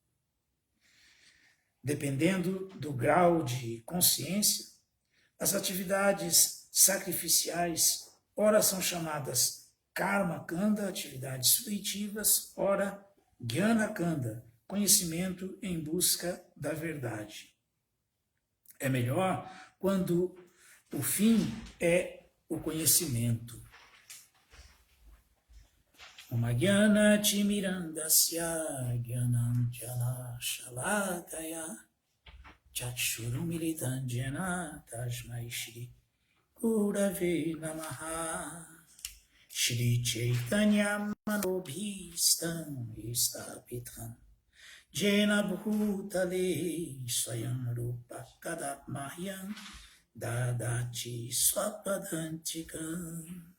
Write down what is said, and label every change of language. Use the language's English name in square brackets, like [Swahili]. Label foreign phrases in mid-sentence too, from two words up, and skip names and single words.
[Portuguese] Dependendo do grau de consciência, as atividades sacrificiais, ora são chamadas [Sanskrit] Karma Kanda, [Portuguese] atividades fruitivas, ora [Sanskrit] Jnana Kanda, [Portuguese] conhecimento em busca da verdade. É melhor quando o fim é o conhecimento. [Sanskrit] Jnana Timirandasya Jnananjana Shalakaya Chakshurumilitanjana Tasmai Shri Gurave Namaha Shri Chaitanya Manobhistam Istapitam Jena Bhutale Swayam Rupa Kadatmahyam Dadati Swapadantikam.